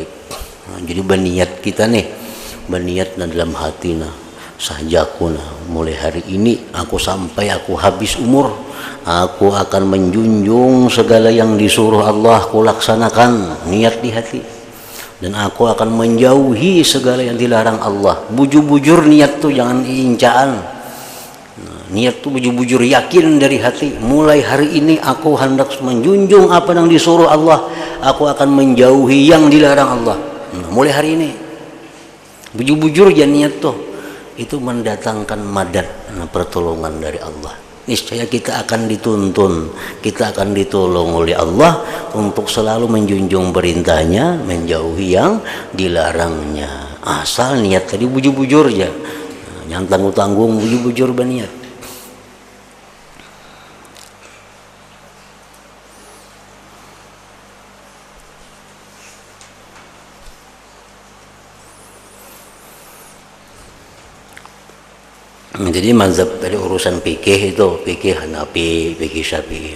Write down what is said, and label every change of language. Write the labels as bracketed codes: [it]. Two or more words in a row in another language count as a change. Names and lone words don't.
[id] Nah, jadi berniat kita nih, berniat dalam hati sajaku mulai hari ini aku sampai aku habis umur aku akan menjunjung segala yang disuruh Allah aku laksanakan, niat di hati, dan aku akan menjauhi segala yang dilarang Allah. [bjn] Bujur-bujur niat tuh jangan incaan. Niat tuh bujur-bujur yakin dari hati, mulai hari ini aku hendak menjunjung apa yang disuruh Allah, aku akan menjauhi yang dilarang Allah. Nah, mulai hari ini bujur-bujur ya niat tuh, itu mendatangkan madad, pertolongan dari Allah. [id] Niscaya kita akan dituntun, kita akan ditolong oleh Allah untuk selalu menjunjung perintahnya, menjauhi yang dilarangnya. [bjn] Asal niat tadi bujur-bujur ya, yang tanggung-tanggung bujur-bujur berniat. [id] Jadi mazhab dari urusan fikih itu fikih Hanafi, fikih Syafi'i.